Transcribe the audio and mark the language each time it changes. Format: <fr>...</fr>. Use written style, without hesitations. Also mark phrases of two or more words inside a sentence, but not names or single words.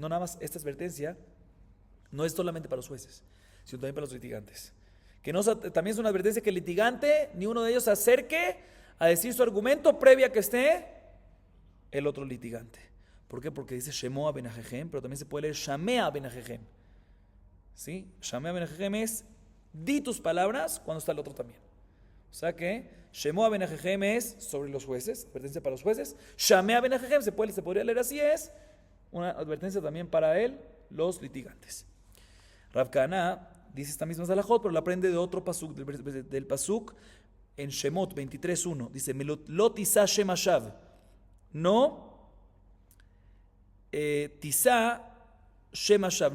<es>No nada más esta advertencia no es solamente para los jueces, sino también para los litigantes. Que no, también es una advertencia que el litigante, ni uno de ellos se acerque a decir su argumento previa que esté el otro litigante. ¿Por qué? Porque dice</es> <he>Shemoa ben Ajejem,</he> <es>pero también se puede leer</es> <he>Shamea ben Ajejem.</he> <es>¿Sí?</es> <he>Shamea ben Ajejem</he> <es>es di tus palabras cuando está el otro también. O sea que</es> <he>Shemoa ben Ajejem</he> <es>es sobre los jueces, advertencia para los jueces.</es> <he>Shamea ben Ajejem</he> <es>se podría leer así, es una advertencia también para los litigantes. Rav Kahana dice esta misma Salahot, pero la aprende de otro pasuk, del pasuk en Shemot 23:1.</es> <he>Dice, Lo tisa Shem Hashav. No, tisa Shem Hashav.</he>